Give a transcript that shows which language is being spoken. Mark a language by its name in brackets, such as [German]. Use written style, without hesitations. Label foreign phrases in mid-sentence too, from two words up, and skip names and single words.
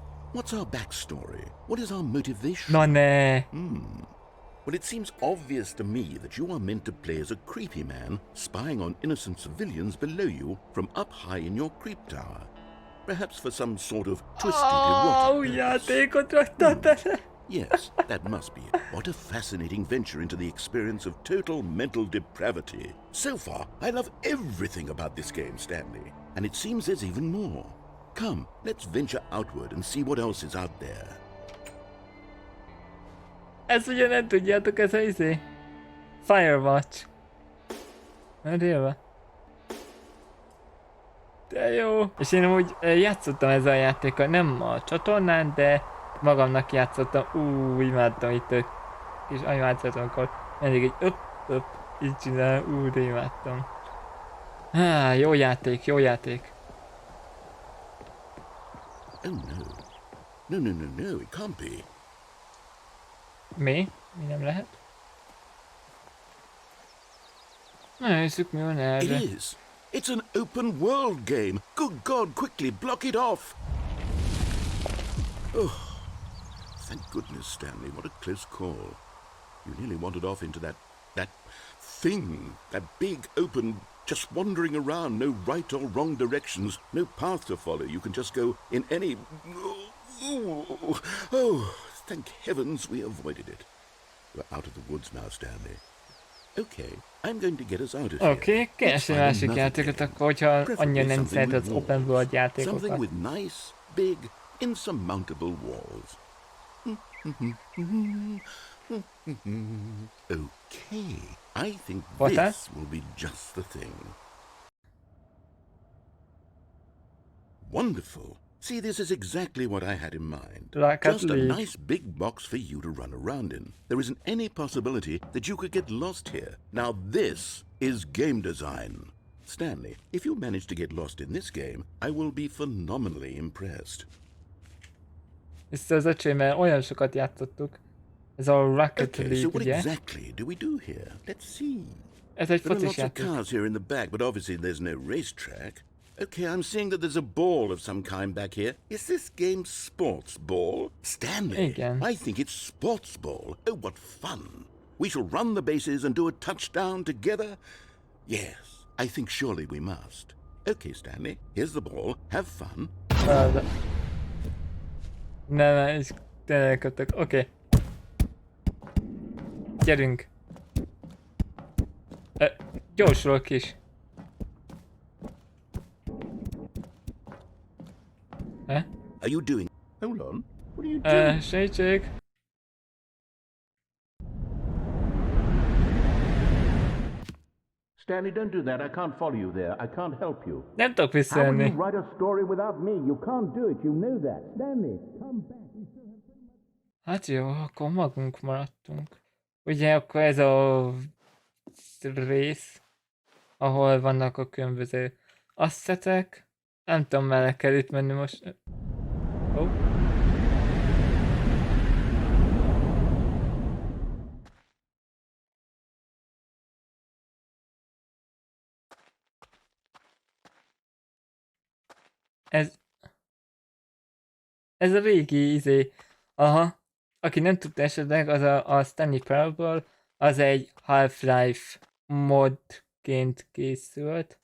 [English] What's our backstory? What is our motivation? [Hungarian] Na ne. [English] Well, it seems obvious to me that you are meant to play as a creepy man spying on innocent civilians below you from up high in your creep tower. Perhaps for some sort of twisted erotic purpose. [Hungarian] Játékot raktad bele. [English] Yes, that must be it. What a fascinating venture into the experience of total mental depravity. So far, I love everything about this game, Stanley. And it seems there's even more. Come, let's venture outward and see what else is out there. [Hungarian] Ezt ugye nem tudjátok, ez a Firewatch. Merélve. De jó. És én amúgy játszottam ezzel a játékkal, nem a csatornán, de magamnak játszottam. Imádtam itt a kis animációt, amikor mindig egy öp, így csinál. De imádtam. Jó játék, jó játék. [English] Oh no. No, it can't be. [Hungarian] Mi? Mi nem lehet? Na, nézzük, mi van erre. [English] It is. It's an open world game. Good God, quickly block it off. Oh, thank goodness, Stanley. What a close call. You nearly wandered off into that thing, that big open, just wandering around, no right or wrong directions, no path to follow. You can just go in any... Oh, thank heavens we avoided it. We're out of the woods now, Stanley. Okay, I'm going to get us out of here. [Hungarian] Oké, keresni másik játékot akkor, hogyha annyira nem szereted az [English] open world [Hungarian] játékokat. [English] Something with nice, big, insurmountable walls. Okay, I think this will be just the thing. Wonderful. See, this is exactly what I had in mind. Just a nice big box for you to run around in. There isn't any possibility that you could get lost here. Now this is game design. Stanley, if you manage to get lost in this game, I will be phenomenally impressed. [Hungarian] Ezt az öcsémmel olyan sokat játszottuk. Ez a Rocket [English] Okay, [Hungarian] League, [English] so what [Hungarian] ugye? [English] exactly do we do here? Let's see. [Hungarian] Ez egy [English] There are [Hungarian] focis [English] lots of [Hungarian] játék. [English] cars here in the back, but obviously there's no racetrack. Okay, I'm seeing that there's a ball of some kind back here. Is this game sports ball? Stanley, [Hungarian] Igen. [English] I think it's sports ball. Oh, what fun. We shall run the bases and do a touchdown together? Yes, I think surely we must. Okay, Stanley, here's the ball. Have fun. [Hungarian] Nem, és tényleg kötök. Oké. Gyerünk. Gyorsulok is. [English] Are you doing? Hold on. What are you doing? [Hungarian] Segítség. [English] Stanley, don't do that. I can't follow you there. I can't help you. [Hungarian] Nem tudok [English] How will [Hungarian] visszajönni. [English] you write a story without me? You can't do it. You know that. Stanley, come back. [Hungarian] Hát jó, akkor magunk maradtunk. Ugye akkor ez a rész. ahol vannak a különböző asszetek. Nem tudom, mellé kell itt menni most. Oh. Ez a régi aha, aki nem tudta esetleg, az a Stanley Parable, az egy Half-Life modként készült.